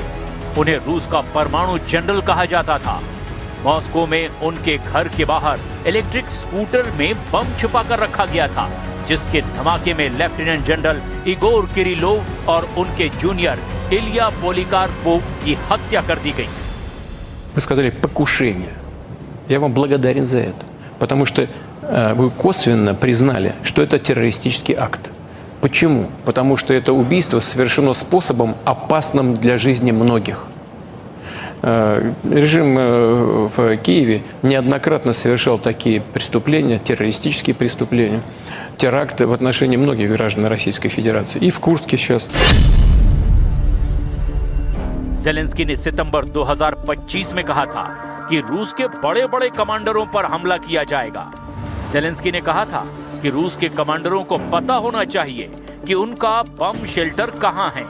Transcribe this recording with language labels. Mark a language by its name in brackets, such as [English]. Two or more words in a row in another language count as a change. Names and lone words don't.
[Hindi] उन्हें रूस का परमाणु जनरल कहा जाता था। मॉस्को में उनके घर के बाहर [English] electric scooter [Hindi] में बम छुपाकर रखा गया था, जिसके धमाके में लेफ्टिनेंट जनरल इगोर किरिलोव और उनके जूनियर इलिया पोलिकार्पोव की हत्या कर दी गई। [Russian] Вы сказали покушение. Я вам благодарен за это, потому что вы косвенно признали, что это террористический акт. Почему? Потому что это убийство совершено способом, опасным для жизни многих. Режим в Киеве неоднократно совершал такие преступления, террористические преступления, теракты в отношении многих граждан Российской Федерации. И в Курске сейчас. [Hindi] ज़ेलेंस्की ने सितंबर 2025 में कहा था कि रूस के बड़े-बड़े कमांडरों पर हमला किया जाएगा। ज़ेलेंस्की ने कहा था कि रूस के कमांडरों को पता होना चाहिए कि उनका [English] bomb shelter [Hindi] कहां है।